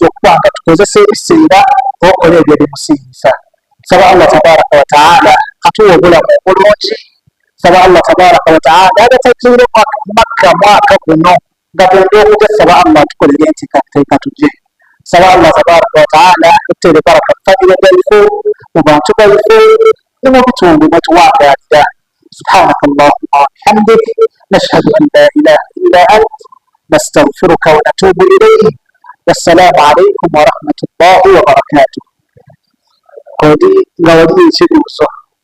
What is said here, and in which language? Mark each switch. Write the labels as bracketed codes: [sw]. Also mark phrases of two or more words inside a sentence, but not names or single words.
[lg] okuba nga tukozesa ebiseera okola ebyo bimusiimisa saba Allah [ar] تبارك وتعالى [lg] atuwa obulamu obulungi saba Allah [ar] تبارك وتعالى [lg] agatakiire Makka mwaka guno nga twende okujja saba Allah tukolere enteekateeka tujje saba Allah [ar] تبارك وتعالى [lg] tutere baraka mu famire gaife mu bantu baife ne mu bitundu mwe tuwangaalira [ar] سبحانك اللهم وبحمدك نشهد أن لا إله إلا أنت نستغفرك ونتوب إليه والسلام عليكم ورحمة الله وبركاته. [lg] Kodi nga waliyo ekibuuzo?